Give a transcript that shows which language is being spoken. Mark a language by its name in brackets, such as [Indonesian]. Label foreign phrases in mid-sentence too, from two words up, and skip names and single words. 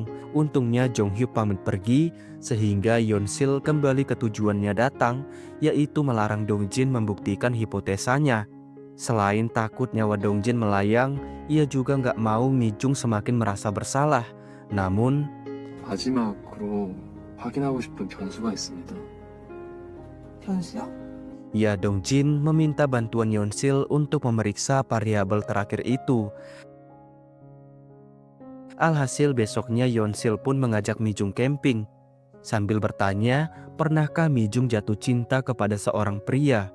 [Indonesian] Untungnya Jung Hyuk pamit pergi, sehingga Yonsil kembali ke tujuannya datang, yaitu melarang Dongjin membuktikan hipotesanya. Selain takut nyawa Dongjin melayang, ia juga gak mau Mi Jung semakin merasa bersalah. Namun, [Korean] 마지막으로 확인하고 싶은 변수가 있습니다. 변수요? [Indonesian] ya Dongjin meminta bantuan Yonsil untuk memeriksa variabel terakhir itu. Alhasil besoknya Yonsil pun mengajak Mi Jung camping. Sambil bertanya, pernahkah Mi Jung jatuh cinta kepada seorang pria?